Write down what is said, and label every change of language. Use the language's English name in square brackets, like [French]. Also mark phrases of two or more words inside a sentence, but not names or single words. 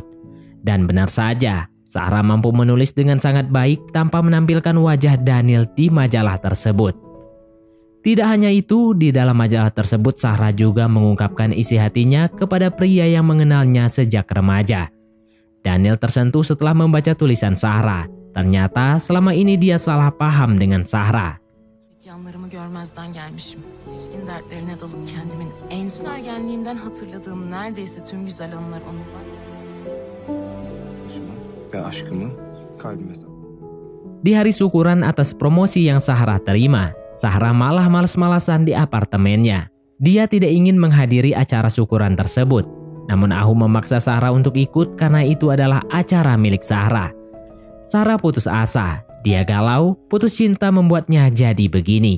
[Indonesian] Dan benar saja, Zahra mampu menulis dengan sangat baik tanpa menampilkan wajah Daniel di majalah tersebut. Tidak hanya itu, di dalam majalah tersebut Zahra juga mengungkapkan isi hatinya kepada pria yang mengenalnya sejak remaja. Daniel tersentuh setelah membaca tulisan Zahra. Ternyata selama ini dia salah paham dengan Zahra. [Turkish] Yanlarımı görmezden gelmişim. Yetişkin dertlerine dalıp kendimin en ergenliğimden hatırladığım neredeyse tüm güzel anılar onunla. Ve aşkımı kalbime [Indonesian] Di hari syukuran atas promosi yang Zahra terima, Zahra malah malas-malasan di apartemennya. Dia tidak ingin menghadiri acara syukuran tersebut. Namun Ahu memaksa Zahra untuk ikut karena itu adalah acara milik Zahra. Zahra putus asa, dia galau, putus cinta membuatnya jadi begini.